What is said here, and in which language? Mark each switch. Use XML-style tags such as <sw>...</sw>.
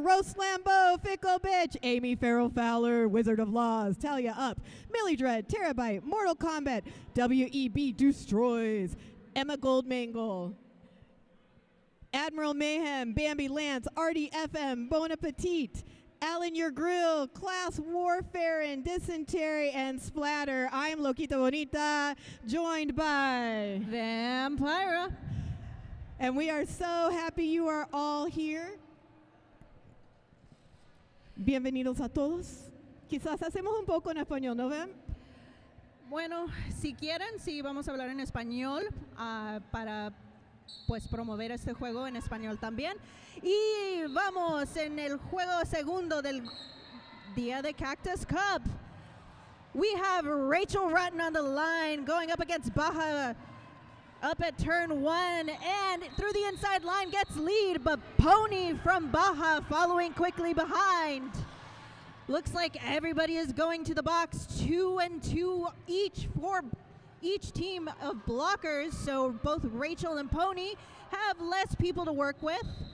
<en>Roast Lambeau, Fickle Bitch, Amy Farrell Fowler, Wizard of Laws, Talia Up, Millie Dread, Terabyte, Mortal Kombat, WEB Destroys, Emma Goldmangle, Admiral Mayhem, Bambi Lance, Artie FM, Bon Appetit, Alan Your Grill, Class Warfare and Dysentery and Splatter. I'm Loquita Bonita, joined by Vampira. And we are so happy you are all here.</en> <es>Bienvenidos a todos. Quizás hacemos un poco en español, ¿no ven? Bueno, si quieren, sí, vamos a hablar en español para pues promover este juego en español también. Y vamos en el juego segundo del día de Cactus Cup.</es> <en>We have Rachel Rotten on the line going up against Baja up at turn 1, and through the inside line gets lead, but Pony from Baja following quickly behind. Looks like everybody is going to the box, 2 and 2 each for each team of blockers, so both Rachel and Pony have less people to work with.</en>